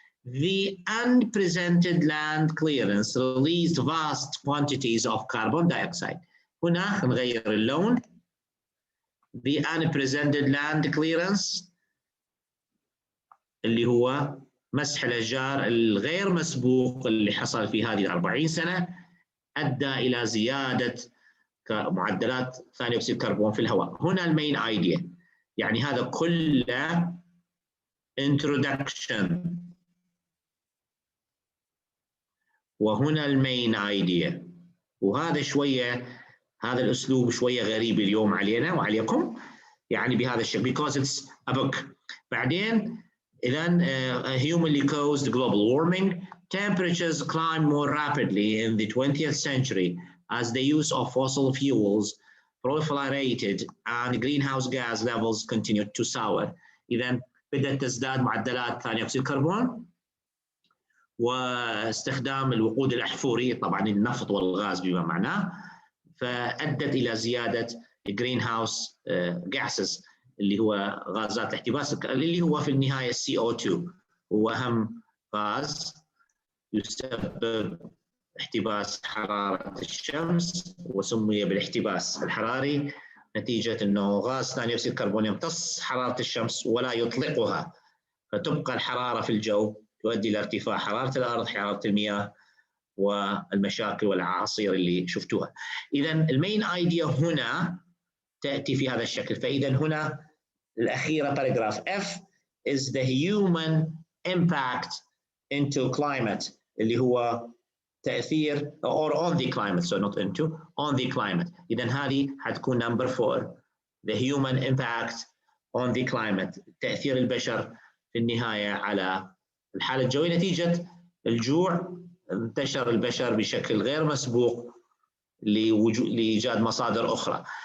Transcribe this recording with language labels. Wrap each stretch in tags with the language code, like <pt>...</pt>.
<en>The unprecedented land clearance released vast quantities of carbon dioxide.</en> <ar>هنا نغير اللون.</ar> <en>The unprecedented land clearance</en> <ar>اللي هو مسح الأشجار الغير مسبوق اللي حصل في هذه 40 سنة أدى إلى زيادة معدلات ثاني أكسيد الكربون في الهواء. هنا المين ايديا، يعني هذا كله introduction، وهنا المين ايديا. وهذا شوية، هذا الأسلوب شوية غريب اليوم علينا وعليكم، يعني بهذا الشكل</ar> <en>because it's a book.</en> <ar>بعدين إذن</ar> <en>humanly caused global warming, temperatures climbed more rapidly in the 20th century as the use of fossil fuels proliferated and greenhouse gas levels continued to soar.</en> <ar>إذن بدأت تزداد معدلات ثاني أكسيد الكربون واستخدام الوقود الأحفوري، طبعا النفط والغاز بما معناه، فأدت إلى زيادة greenhouse gases اللي هو غازات الاحتباس، اللي هو في النهاية CO2 هو أهم غاز يسبب احتباس حرارة الشمس، وسمي بالاحتباس الحراري نتيجة أنه غاز ثاني أكسيد الكربون يمتص حرارة الشمس ولا يطلقها، فتبقى الحرارة في الجو تؤدي إلى ارتفاع حرارة الأرض، حرارة المياه، والمشاكل والأعاصير اللي شفتوها. إذا المين ايديا هنا تأتي في هذا الشكل. فإذا هنا الأخيرة باراجراف F</ar> <en>is the human impact into climate،</en> <ar>اللي هو تأثير</ar> <en>or on the climate, so not into, on the climate.</en> <ar>إذا هذه حتكون</ar> <en>number 4 the human impact on the climate،</en> <ar>تأثير البشر في النهاية على الحالة الجوية نتيجة الجوع. انتشر البشر بشكل غير مسبوق لإيجاد مصادر أخرى.</ar>